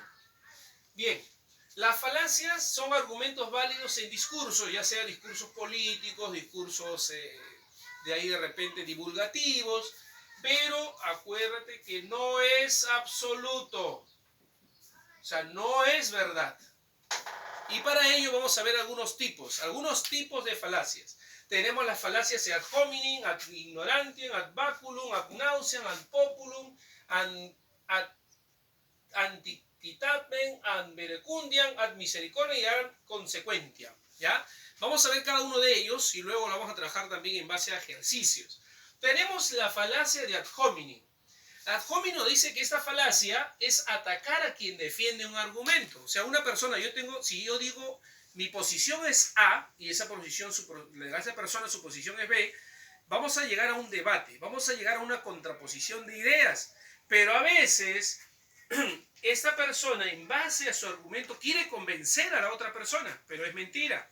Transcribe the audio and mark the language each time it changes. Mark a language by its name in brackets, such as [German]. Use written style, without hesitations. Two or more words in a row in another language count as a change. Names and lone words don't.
[Spanish] Bien, las falacias son argumentos válidos en discursos, ya sea discursos políticos, discursos de ahí de repente divulgativos, pero acuérdate que no es absoluto, o sea, no es verdad. Y para ello vamos a ver algunos tipos de falacias. Tenemos las falacias [Latin] ad hominem, ad ignorantiam, ad baculum, ad nauseam, ad populum, ad antiquitatem, ad verecundiam, ad misericordiam [Spanish] y [Latin] ad consequentiam. [Spanish] ¿Ya? Vamos a ver cada uno de ellos y luego lo vamos a trabajar también en base a ejercicios. Tenemos la falacia de [Latin] ad hominem. Ad hominem [Spanish] dice que esta falacia es atacar a quien defiende un argumento. O sea, una persona, si yo digo mi posición es A y esa persona su posición es B, vamos a llegar a un debate, vamos a llegar a una contraposición de ideas. Pero a veces esta persona en base a su argumento quiere convencer a la otra persona, pero es mentira.